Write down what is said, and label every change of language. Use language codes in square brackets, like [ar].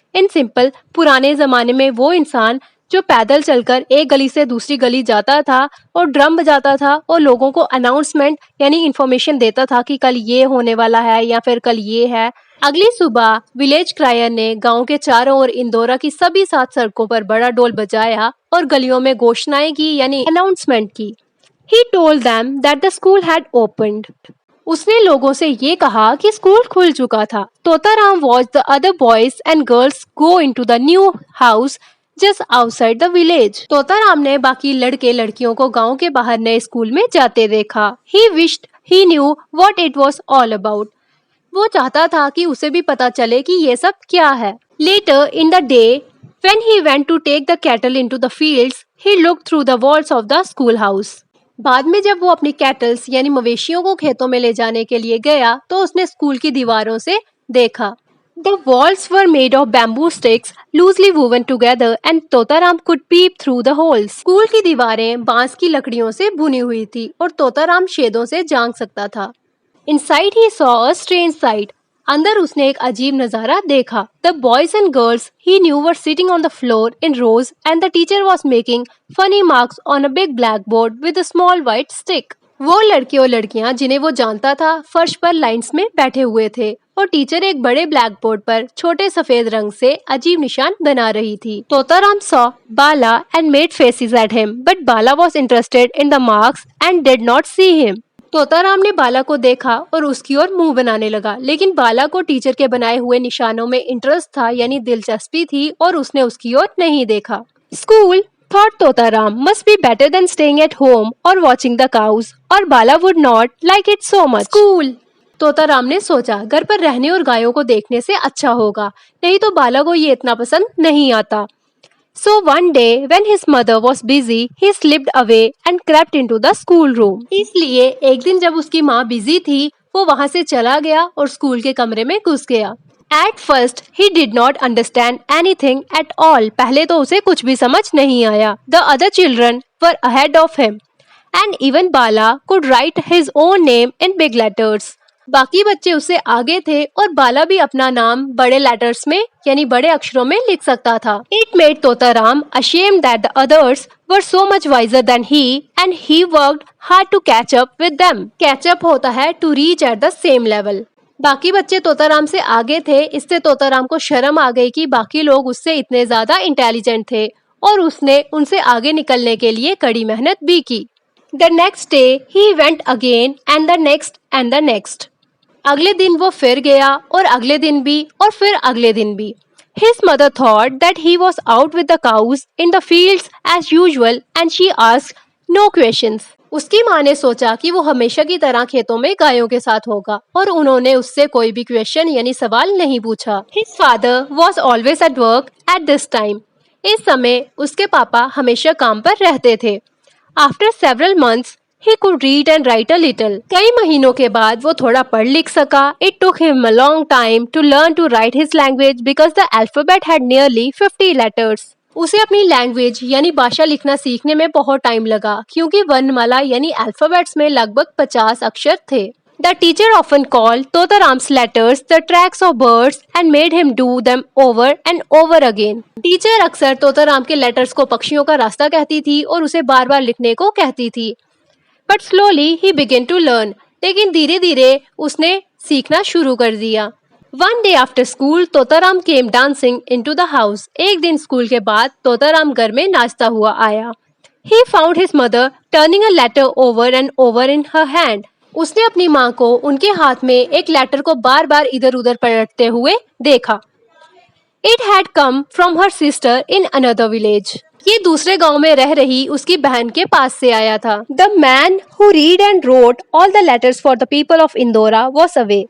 [hi] In simple, पुराने जमाने में वो इंसान जो पैदल चलकर एक गली से दूसरी गली जाता था और ड्रम बजाता था और लोगों को अनाउंसमेंट यानी इन्फॉर्मेशन देता था कि कल ये होने वाला है या फिर कल ये है. अगली सुबह विलेज क्रायर ने गांव के चारों ओर इंदौरा की सभी 7 सड़कों पर बड़ा ढोल बजाया और गलियों में घोषणाएं की यानी अनाउंसमेंट की. [en] He told them that the school had opened. [hi] उसने लोगों से ये कहा कि स्कूल खुल चुका था. [en] Totaram watched the other boys and girls go into the new house just outside the village. [hi] Totaram ने बाकी लड़के लड़कियों को गांव के बाहर नए स्कूल में जाते देखा. [en] He wished he knew what it was all about. [hi] वो चाहता था कि उसे भी पता चले कि ये सब क्या है। [en] Later in the day, when he went to take the cattle into the fields, he looked through the walls of the schoolhouse. [hi] बाद में जब वो अपनी कैटल्स यानी मवेशियों को खेतों में ले जाने के लिए गया तो उसने स्कूल की दीवारों से देखा। [en] The walls were made of bamboo sticks loosely woven together and Totaram could peep through the holes. [hi] School की दीवारें बांस की लकड़ियों से बुनी हुई थी और तोताराम छेदों से झांक सकता था। [en] Inside he saw a strange sight. [hi] अंदर उसने एक अजीब नजारा देखा। [en] The boys and girls he knew were sitting on the floor in rows and the teacher was making funny marks on a big blackboard with a small white stick. [hi] वो लड़के और लड़कियां जिन्हें वो जानता था फर्श पर लाइंस में बैठे हुए थे और टीचर एक बड़े ब्लैक बोर्ड पर छोटे सफेद रंग से अजीब निशान बना रही थी। [en] Totaram saw Bala and made faces at him, but Bala was interested in the marks and did not see him. [hi] Totaram ने बाला को देखा और उसकी ओर मुंह बनाने लगा, लेकिन बाला को टीचर के बनाए हुए निशानों में इंटरेस्ट था यानी दिलचस्पी थी और उसने उसकी ओर नहीं देखा। [en] School thought Totaram must be better than staying at home or watching the cows, or Bala would not like it so much. School. [hi] Totaram ने सोचा घर पर रहने और गायों को देखने से अच्छा होगा, नहीं तो बाला को ये इतना पसंद नहीं आता। [en] So one day when his mother was busy, he slipped away and crept into the school room. [hi] इसलिए एक दिन जब उसकी माँ बिजी थी, वो वहाँ से चला गया और स्कूल के कमरे में घुस गया। [en] At first, he did not understand anything at all. [hi] पहले तो उसे कुछ भी समझ नहीं आया। [en] The other children were ahead of him, and even Bala could write his own name in big letters. [hi] बाकी बच्चे उससे आगे थे और बाला भी अपना नाम बड़े लेटर्स में यानी बड़े अक्षरों में लिख सकता था। [en] It made Totaram ashamed that the others were so much wiser than he, and he worked hard to catch up with them. Catch up [hi] होता है [en] to reach at the same level. [hi] बाकी बच्चे तोताराम से आगे थे, इससे तोताराम को शर्म आ गई कि बाकी लोग उससे इतने ज्यादा इंटेलिजेंट थे और उसने उनसे आगे निकलने के लिए कड़ी मेहनत भी की। [en] The next day he went again and the next and the next. [hi] अगले दिन वो फिर गया और अगले दिन भी और फिर अगले दिन भी। [en] His mother thought that he was out with the cows in the fields as usual and she asked no questions. [hi] उसकी माँ ने सोचा कि वो हमेशा की तरह खेतों में गायों के साथ होगा और उन्होंने उससे कोई भी क्वेश्चन यानी सवाल नहीं पूछा। [en] His father was always at work at this time. [hi] इस समय उसके पापा हमेशा काम पर रहते थे। [en] After several months, he could read and write a little. [hi] कई महीनों के बाद वो थोड़ा पढ़ लिख सका। [en] It took him a long time to learn to write his language because the alphabet had nearly 50 letters. [hi] उसे अपनी लैंग्वेज यानी भाषा लिखना सीखने में बहुत टाइम लगा क्योंकि वर्णमाला यानी अल्फाबेट्स में लगभग 50 अक्षर थे। [en] The teacher often called Totaram's letters the tracks of birds and made him do them over and over again. [hi] Teacher अक्सर तोताराम के लेटर्स को पक्षियों का रास्ता कहती थी और उसे बार बार लिखने को कहती थी। [en] But slowly he began to learn. [hi] लेकिन धीरे धीरे उसने सीखना शुरू कर दिया। [en] One day after school, Totaram came dancing into the house. [hi] एक दिन स्कूल के बाद तोताराम घर में नाचता हुआ आया। [en] He found his mother turning a letter over and over in her hand. [hi] उसने अपनी माँ को उनके हाथ में एक लेटर को बार बार इधर उधर पलटते हुए देखा। [en] It had come from her sister in another village. [hi] ये दूसरे गांव में रह रही उसकी बहन के पास से आया था। [en] The man who read and wrote all the letters for the people of Indora was away.